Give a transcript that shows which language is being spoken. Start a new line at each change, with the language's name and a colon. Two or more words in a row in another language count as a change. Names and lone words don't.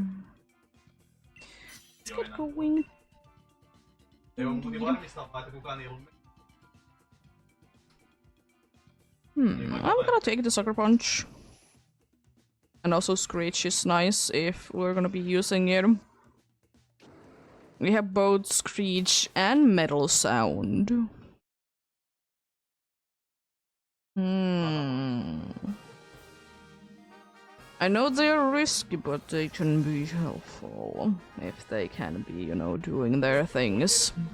English: Let's get going.
Finnish: Ei oo piti varmistaa, että kukaan ei ollut.
English: I'm gonna take the Sucker Punch. And also Screech is nice if we're gonna be using it. We have both Screech and Metal Sound. I know they're risky, but they can be helpful if they can be, you know, doing their things.